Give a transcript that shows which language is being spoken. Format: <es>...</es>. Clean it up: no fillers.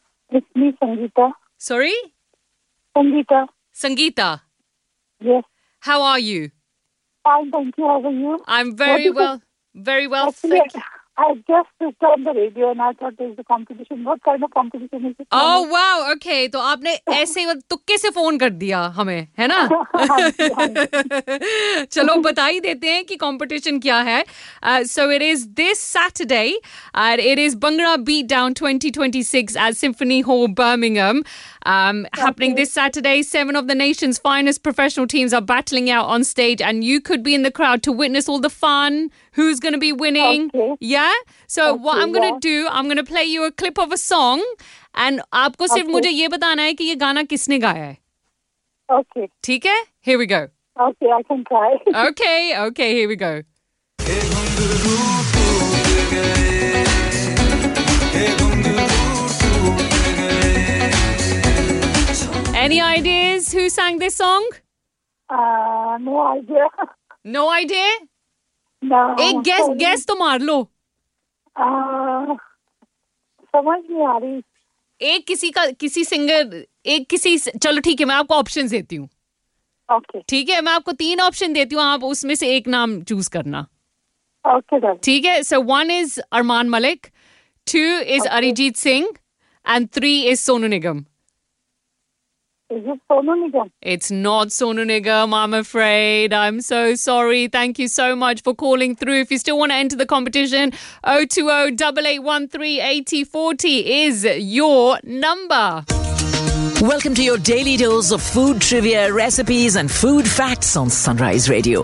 <en>It's me, Sangeeta. Sorry? Sangeeta. Sangeeta. Yes. How are you? Fine, thank you. How are you? I'm very well. Very well, thank you. I just switched on the radio and I thought there's a competition. What kind of competition is it? Oh, wow. Okay. So, you have</en> <hi>ऐसे तुक्के से phone कर दिया हमें, है ना? चलो बता ही देते हैं कि कंपटीशन क्या है.</hi> <en>So it is this Saturday and it is Bhangra Beatdown 2026 at Symphony Hall, Birmingham. Happening this Saturday, seven of the nation's finest professional teams are battling out on stage and you could be in the crowd to witness all the fun. Who's going to be winning? Okay. Yeah? So what I'm going to do, I'm going to play you a clip of a song.</en> <hi>And आपको सिर्फ मुझे ये बताना है कि ये गाना किसने गाया है.</hi> <en>Okay.</en> <hi>ठीक है?</hi> <en>Here we go. Okay, I can try. Okay, here we go. Any ideas who sang this song? No idea. No idea? No.</en> <hi>Ek guess to maar lo. Samajh nahi aa rahi. एक किसी का किसी singer एक किसी चलो ठीक है मैं आपको ऑप्शन देती हूँ.</hi> <en>okay</en> <hi>ठीक है मैं आपको तीन ऑप्शन देती हूँ आप उसमें से एक नाम चूज करना.</hi> <en>okay</en> <hi>ठीक है.</hi> <en>So one is Arman Malik, two is Arijit Singh and three is Sonu Nigam. It's not Sonu Nigam, I'm afraid. I'm so sorry. Thank you so much for calling through. If you still want to enter the competition, 020-8813-8040 is your number. Welcome to your daily dose of food trivia, recipes and food facts on Sunrise Radio.</en>